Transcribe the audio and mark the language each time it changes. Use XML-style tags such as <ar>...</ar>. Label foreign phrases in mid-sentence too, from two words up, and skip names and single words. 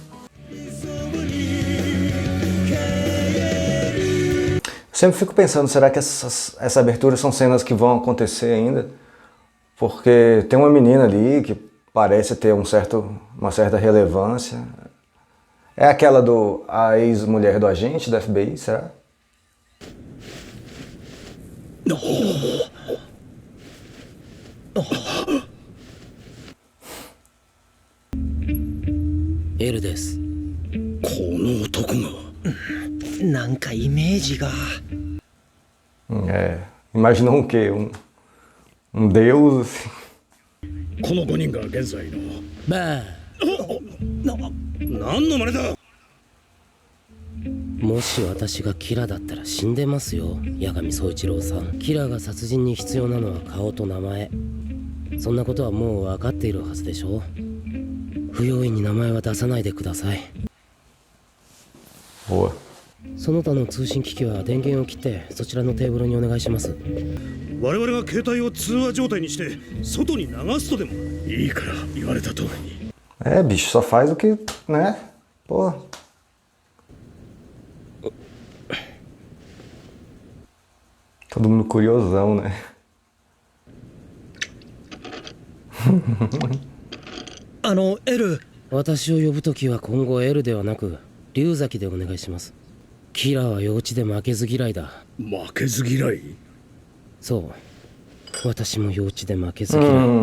<pt>Sempre fico pensando, será que essa abertura são cenas que vão acontecer ainda? Porque tem uma menina ali que parece ter uma certa relevância. É aquela a ex-mulher do agente da FBI, será?</pt> <ja>L です。この男がなんかイメージが。</ja> <pt>Imaginou o quê? Um deus assim?</pt> <ja>この5人が現在のバー何の真似だ。もし私がキラだったら死んでますよ、八神宗一郎さん。キラが殺人に必要なのは顔と名前。そんなことはもう分かっているはずでしょ。不用意に名前は出さないでください。</ja> <pt>Boa.</pt> <ja>その他の通信機器は電源を切ってそちらのテーブルにお願いします。我々が携帯を通話状態にして外に流すとでも。いいから言われた通りに。</ja> <pt>Bicho, só faz o que, né? Pô. Todo mundo curiosão, né?</pt> <ja>L。私を呼ぶときは今後 L ではなく龍崎でお願いします。キラは幼稚で負けず嫌いだ。負けず嫌い。そう、私も幼稚で負けず嫌い。</ja>